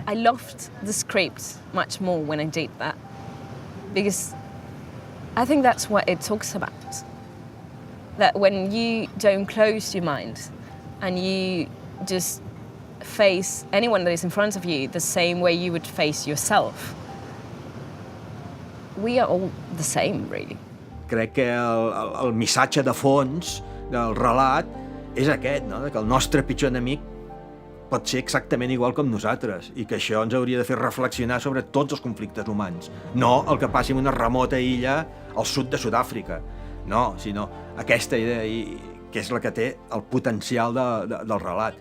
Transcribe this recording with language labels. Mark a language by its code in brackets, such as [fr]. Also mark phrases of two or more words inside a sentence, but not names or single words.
[en] I loved the script much more when I did that, because I think that's what it talks about. That when you don't close your mind and you just face anyone that is in front of you the same way you would face yourself, we are all the same, really. [ca] Crec que el missatge de fons del relat és aquest, no? Que el nostre pitjor enemic pot ser exactament igual com nosaltres i que això ens hauria de fer reflexionar sobre tots els conflictes humans. No el que passi en una remota illa al sud de Sud-àfrica, no, sinó aquesta idea, que és la que té el potencial del relat.